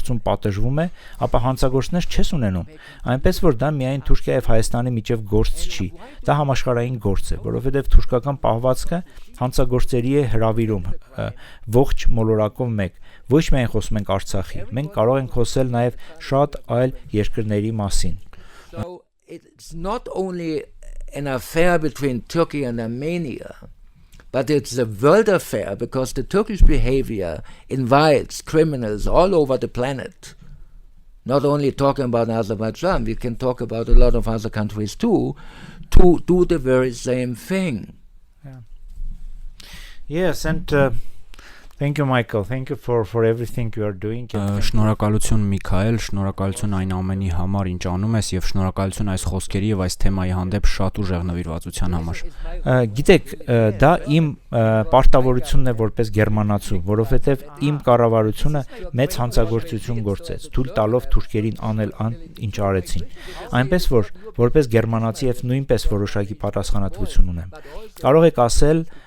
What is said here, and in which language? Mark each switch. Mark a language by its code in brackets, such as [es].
[hy] պատժվել։ Եթե յուրաքանչյուր ոք, ով հանցագործություն է գործում, պատժվում է, ապա հանցագործներ չես ունենում։ Այնպես որ դա միայն Թուրքիա եւ Հայաստանի միջև գործ չի, դա համաշխարհային գործ է, որովհետև թուրքական պահվածքը հանցագործերի է հրավիրում ողջ մոլորակով մեկ։ Ոչ միայն խոսում ենք Արցախի, մենք կարող ենք խոսել նաև շատ այլ երկրների մասին։ [en] So it's not only an affair between Turkey and Armenia, but it's a world affair because the Turkish behavior invites criminals all over the planet. Not only talking about Azerbaijan, we can talk about a lot of other countries too, to do the very same thing. Yes, and Thank you, Michael. Thank you for everything you are doing. [hy] Շնորհակալություն Միքայել, շնորհակալություն այն ամենի համար, ինչ անում ես եւ շնորհակալություն այս խոսքերի եւ այս թեմայի հանդեպ շատ ուժեղ նվիրվածության համար։ Գիտեք, դա իմ պարտավորությունն է որպես գերմանացու, որովհետեւ իմ կառավարությունը մեծ հանցագործություն գործեց, թույլ տալով թուրքերին անել ինչ արեցին։ Այնպես որ որպես գերմանացի եւ նույնպես որոշակի պատասխանատվություն ունեմ։ Կարող եք ասել,